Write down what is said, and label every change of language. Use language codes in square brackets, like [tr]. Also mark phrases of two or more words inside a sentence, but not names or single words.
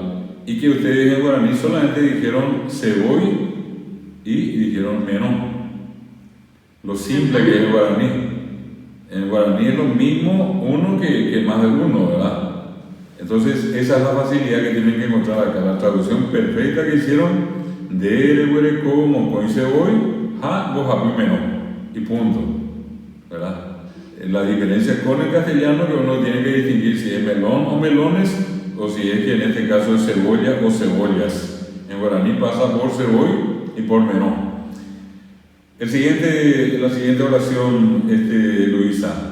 [es] Y que ustedes en guaraní solamente dijeron ceboy y dijeron menón. Lo simple que es el guaraní. En guaraní es lo mismo uno que más de uno, ¿verdad? Entonces, esa es la facilidad que tienen que encontrar acá. La traducción perfecta que hicieron de [gn] huereco, mocoy, ceboy, ja, bojapi, menón. [es] Y punto, ¿verdad? La diferencia es con el castellano que uno tiene que distinguir si es melón o melones, o si es que en este caso es cebolla o cebollas. En guaraní pasa por ceboy y por menón. La siguiente oración, Luisa.